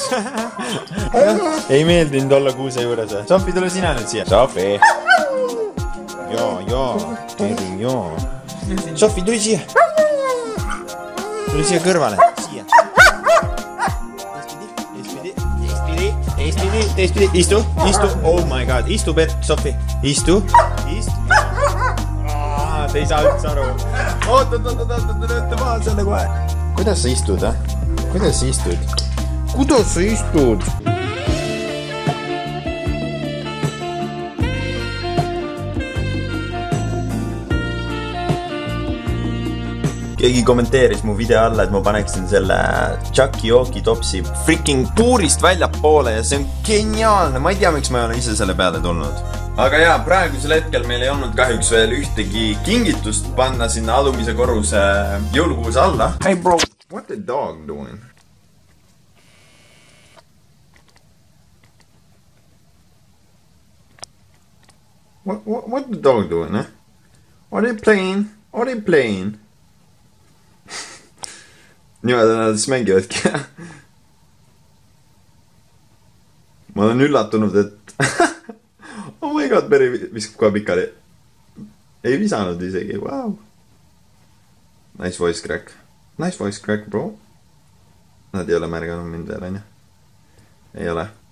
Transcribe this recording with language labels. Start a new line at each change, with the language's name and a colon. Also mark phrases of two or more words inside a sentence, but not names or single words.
Estonian: Ei meeldinud olla kuuse juures. Sofi, tule sina nüüd siia. Sofi. Jaa. Sofi, tule siia. Tule siia kõrvale. Siia. Teistpidi. Istu.
English: Oh my god.
Estonian: Istu, Bert, Sofi. Istu. Te ei saa üldse aru. Oota maha selle kohe. Kuidas sa istud, Kuidas sa istud? Keegi kommenteeris mu video alla, et ma paneksin selle Chucky Oki topsi freaking puurist välja poole ja see on geniaalne. Ma ei tea, miks ma ei ole ise selle peale tulnud. Aga jaa, praegusel hetkel meil ei olnud kahjuks veel ühtegi kingitust panna sinna alumise korruse jõulukuuse alla.
English: Hey bro, what the dog doing? What the dog doing, What are you playing? What are you playing?
Estonian: Niimoodi nad siis mängivadki. Ma olen üllatunud, et
English: oh my god,
Estonian: Peri viskab kohe pikali. Ei visanud isegi,
English: wow. Nice voice crack. Nice voice crack, bro.
Estonian: Nad ei ole märganud mind veel, on ju? Ei ole.